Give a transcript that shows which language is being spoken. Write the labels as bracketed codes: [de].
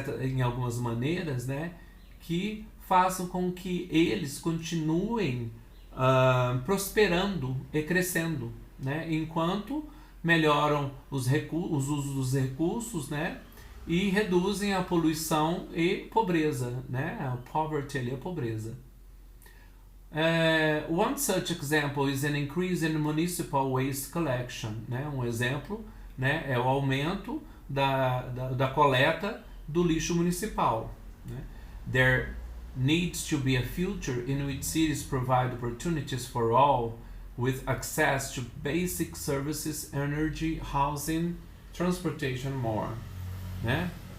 [pt] Em algumas maneiras, né? Que façam com que eles continuem prosperando e crescendo, né? Enquanto melhoram os usos dos recursos, né? E reduzem a poluição e pobreza, né? A poverty ali é a pobreza. [en] One such example is an increase in municipal waste collection, né? [pt] Um exemplo, né? É o aumento da coleta do lixo municipal, né? [en] There needs to be a future in which cities provide opportunities for all with access to basic services, energy, housing, transportation, more, né?